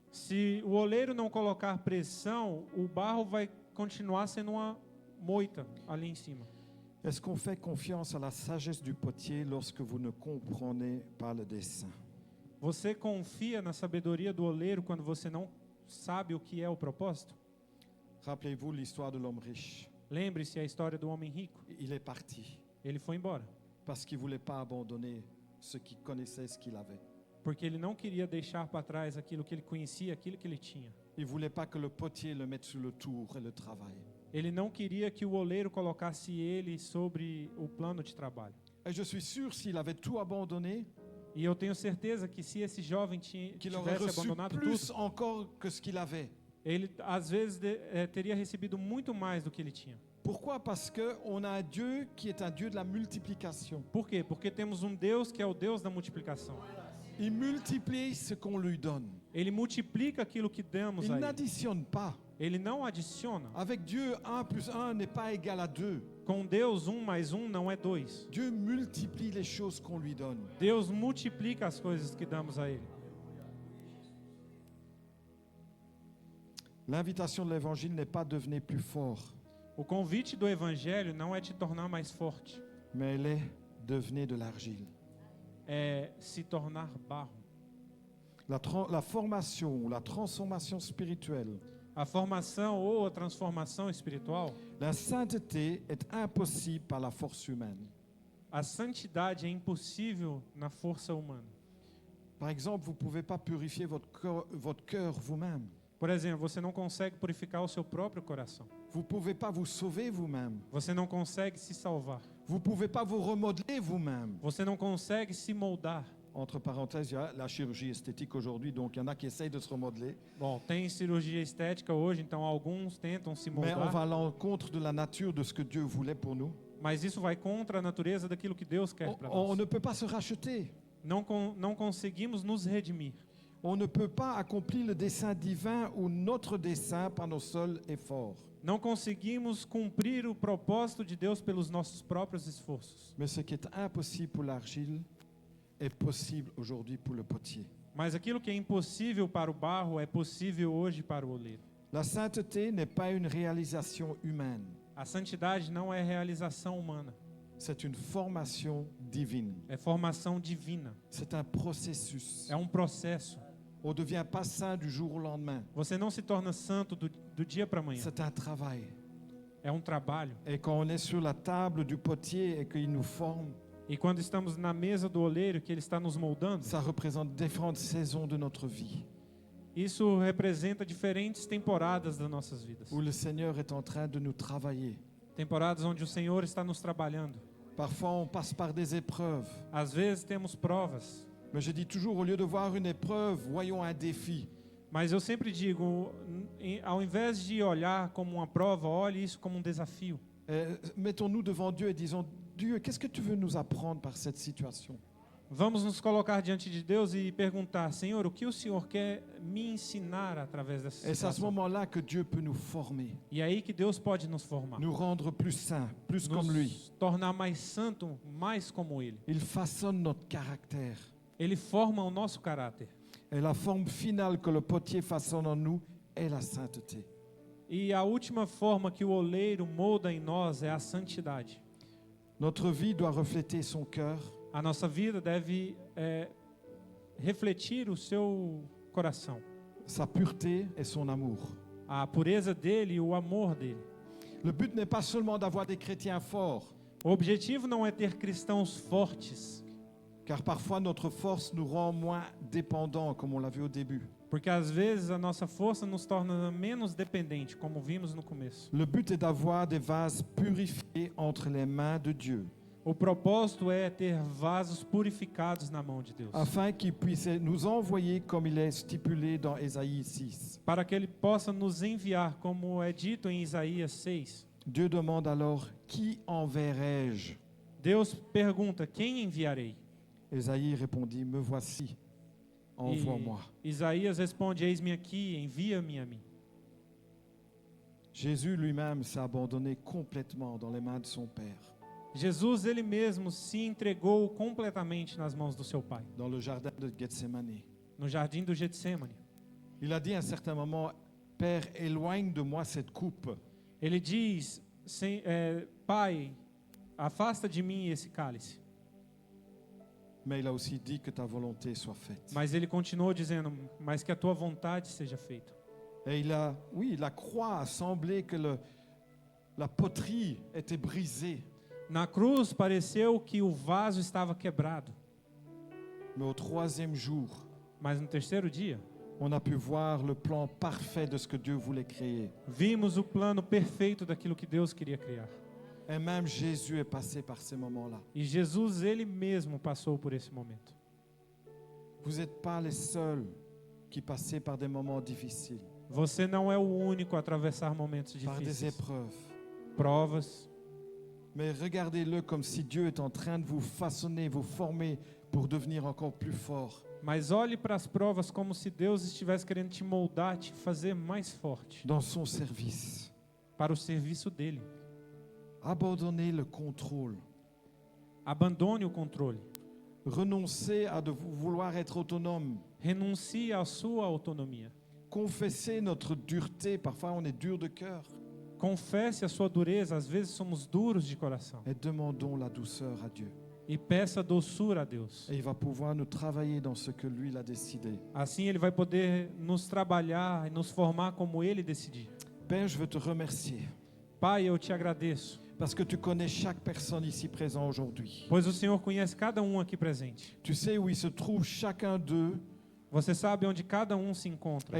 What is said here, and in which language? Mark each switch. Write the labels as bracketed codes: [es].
[pt] se o oleiro não colocar pressão, o barro vai continuar sendo uma moita ali em cima. [fr] Est-ce qu'on fait confiance à la sagesse du potier lorsque vous ne comprenez pas le dessin? [pt] Você confia na sabedoria do oleiro quando você não sabe o que é o propósito? [fr] Rappelez-vous l'histoire de l'homme riche. [pt] Lembre-se a história do homem rico. [fr] Il est parti [pt] Ele foi embora, [fr] parce qu'il ne voulait pas abandonner ce qu'il connaissait, ce qu'il avait. [pt] porque ele não queria deixar para trás aquilo que ele conhecia, aquilo que ele tinha. [fr] Il ne voulait pas que le potier le mette sur le tour et le travail. [pt] Ele não queria que o oleiro colocasse ele sobre o plano de trabalho. [fr] Et je suis sûr, s'il avait tout abandonné, [pt] E eu tenho certeza que se esse jovem [fr] qu'il aurait [pt] tivesse [fr] reçu [pt] abandonado [fr] plus [pt] tudo, [fr] encore que ce qu'il avait. [pt] ele às vezes teria recebido muito mais do que ele tinha. [fr] Pourquoi? Parce qu'on a un Dieu qui est un Dieu de la multiplication. [pt] Por quê? Porque temos um Deus que é o Deus da multiplicação. [fr] Il multiplie ce qu'on lui donne. [pt] Ele multiplica aquilo que damos [fr] Il [pt] a ele. [fr] n'additionne pas. [pt] Ele não adiciona. [fr] Avec Dieu, 1 plus 1 n'est pas égal à 2. [pt] Com Deus, 1 mais 1 não é 2. [fr] Dieu multiplie les choses qu'on lui donne. [pt] Deus multiplica as coisas que damos a Ele. [fr] L'invitation de l'évangile n'est pas devenir plus fort, [pt] O convite do Evangelho não é te tornar mais forte, [fr] mais elle est devenir de l'argile. [pt] é se tornar barro. [fr] La formation ou la transformation spirituelle, [pt] A formação ou a transformação espiritual, [fr] la sainteté est impossible par la force humaine. [pt] a santidade é impossível na força humana. [fr] Par exemple, vous ne pouvez pas purifier votre cœur vous-même. [pt] Por exemplo, você não consegue purificar o seu próprio coração. [fr] Vous ne pouvez pas vous sauver vous-même. [pt] Você não consegue se salvar. [fr] Vous ne pouvez pas vous remodeler vous-même. [pt] Você não consegue se moldar. [fr] Entre parenthèses, il y a la chirurgie esthétique aujourd'hui, donc il y en a qui essayent de se remodeler. [pt] Bom, tem cirurgia estética hoje, então alguns tentam se [fr] Mais on [pt] moldar. [fr] va à l'encontre de la nature de ce que Dieu voulait pour nous. [pt] Mas isso vai contra a natureza daquilo que Deus quer para [fr] On [pt] nós. [fr] ne peut pas se racheter. [pt] Não conseguimos nos redimir. [fr] On ne peut pas accomplir le dessein divin ou notre dessein par nos seuls efforts. [pt] Não conseguimos cumprir o propósito de Deus pelos nossos próprios esforços. [fr] Mais ce qui est impossible pour l'argile est possible aujourd'hui pour le potier. [pt] Mas aquilo que é impossível para o barro é possível hoje para o oleiro. [fr] La sainteté n'est pas une réalisation humaine, [pt] A santidade não é realização humana, [fr] c'est une formation divine. [pt] é formação divina, [fr] C'est un processus. [pt] é um processo. [fr] On ne devient pas saint du jour au lendemain. [pt] Você não se torna santo do dia para amanhã, [fr] C'est un travail. [pt] é um trabalho. [fr] Et quand on est sur la table du potier et qu'il nous forme, [pt] E quando estamos na mesa do oleiro, que ele está nos moldando, [fr] ça représente différentes saisons de notre vie, [pt] isso representa diferentes temporadas das nossas vidas. [fr] où le Seigneur est en train de nous travailler. [pt] Temporadas onde o Senhor está nos trabalhando. [fr] Parfois, on passe par des épreuves. [pt] Às vezes temos provas, [fr] Mais je dis toujours, au lieu de voir une épreuve, voyons un défi. [pt] mas eu sempre digo, ao invés de olhar como uma prova, olhe isso como um desafio. [fr] Mettons-nous devant Dieu et disons, Dieu, qu'est-ce que tu veux nous apprendre par cette situation? [pt] Vamos nos colocar diante de Deus e perguntar, Senhor, o que o Senhor quer me ensinar através dessa [fr] Et c'est à ce [pt] situação? [fr] moment-là que Dieu peut nous former, [pt] E é aí que Deus pode nos formar, [fr] nous rendre plus saints, plus comme lui. [pt] nos tornar mais santo, mais como Ele. [fr] Il façonne notre caractère. [pt] Ele forma o nosso caráter. [fr] Et la forme finale que le potier façonne en nous est la sainteté. [pt] E a última forma que o oleiro molda em nós é a santidade. [fr] Notre vie doit refléter son cœur, [pt] A nossa vida deve refletir o seu coração, [fr] sa pureté et son amour. [pt] a pureza dele e o amor dele. [fr] Le but n'est pas seulement d'avoir des chrétiens forts, [pt] O objetivo não é ter cristãos fortes, [fr] car parfois notre force nous rend moins dépendants, comme on l'a vu au début. [pt] porque às vezes a nossa força nos torna menos dependente, como vimos no começo. [fr] Le but est d'avoir des vases purifiés entre les mains de Dieu, [pt] O propósito é ter vasos purificados na mão de Deus, [fr] afin qu'il puisse nous envoyer comme il est stipulé dans Ésaïe 6. [pt] para que Ele possa nos enviar, como é dito em Isaías 6. [fr] Dieu demande alors, qui enverrai-je? [pt] Deus pergunta, quem enviarei? [fr] Ésaïe répondit, me voici, envoie-moi. [pt] E Isaías responde, eis-me aqui, envia-me a mim. [fr] Jésus lui-même s'est abandonné complètement dans les mains de son Père, [pt] Jesus, Ele mesmo, se entregou completamente nas mãos do seu Pai, [fr] dans le jardin de Gethsémani. [pt] no jardim do Getsemane. [fr] Il a dit à un certain moment, Père, éloigne de moi cette coupe. [pt] Ele diz, Pai, afasta de mim esse cálice. [fr] Mais il a aussi dit que ta volonté soit faite. [pt] Mas Ele continuou dizendo, mas que a tua vontade seja feita. [fr] Et la croix a semblé que la poterie était brisée. [pt] Na cruz pareceu que o vaso estava quebrado, [fr] Mais au troisième jour, [pt] mas no terceiro dia, [fr] on a pu voir le plan parfait de ce que Dieu voulait créer. [pt] vimos o plano perfeito daquilo que Deus queria criar. [fr] Et même Jésus est passé par ces moments-là. [pt] E Jesus, Ele mesmo passou por esse momento. [fr] Vous n'êtes pas les seuls qui passez par des moments difficiles, [pt] Você não é o único a atravessar momentos [fr] par des [pt] difíceis, [fr] épreuves. [pt] provas. [fr] Mais regardez-le comme si Dieu est en train de vous façonner, vous former pour devenir encore plus fort. [pt] Mas olhe para as provas como se Deus estivesse querendo te moldar, te fazer mais forte [fr] Dans son service. [pt] para o serviço dele. [fr] Abandonnez le contrôle. [pt] Abandone o controle. [fr] Renoncez à vouloir être autonome. [pt] Renuncie à sua autonomia. [fr] Confessez notre dureté. Parfois, on est dur de cœur. [pt] Confesse a sua dureza, às vezes somos duros de coração. [fr] Et demandons la douceur à Dieu. [pt] E peça doçura a Deus. [fr] Et il va pouvoir nous travailler dans ce que lui il a décidé. [pt] Assim Ele vai poder nos trabalhar e nos formar como Ele decidir. [fr] Père, je veux te remercier [pt] Pai, eu te agradeço, [fr] parce que tu connais chaque personne ici présente aujourd'hui. [pt] pois o Senhor conhece cada um aqui presente. [fr] Tu sais où il se trouve chacun d'eux [pt] Você sabe onde cada um se encontra.